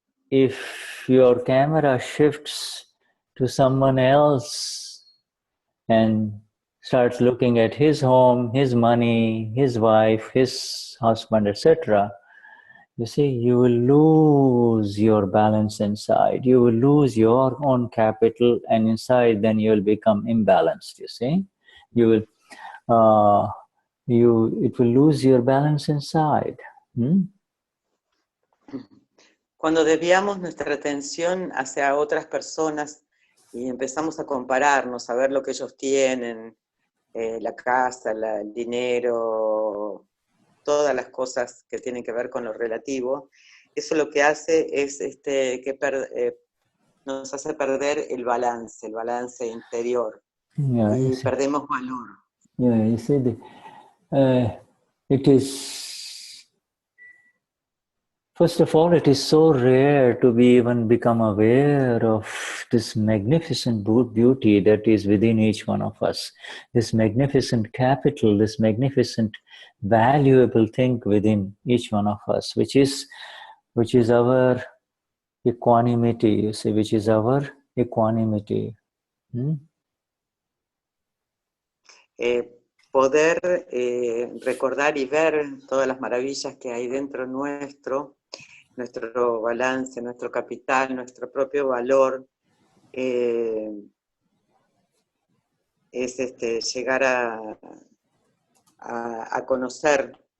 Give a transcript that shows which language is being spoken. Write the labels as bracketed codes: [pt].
[en] if your camera shifts to someone else and starts looking at his home, his money, his wife, his husband, etc., you see, you will lose your balance inside. You will lose your own capital, and inside then you will become imbalanced, you see. You will, it will lose your balance inside. [es] Cuando desviamos nuestra atención hacia otras personas y empezamos a compararnos, a ver lo que ellos tienen, la casa, el dinero, todas las cosas que tienen que ver con lo relativo, eso lo que hace es que nos hace perder el balance interior, y perdemos valor. [en] Yeah, you see, it is, first of all, it is so rare to even become aware of this magnificent beauty that is within each one of us, this magnificent capital, this magnificent valuable thing within each one of us, which is our equanimity, you see, which is our equanimity. [es] Poder recordar y ver todas las maravillas que hay dentro nuestro balance, nuestro capital, nuestro propio valor, es llegar a conocer.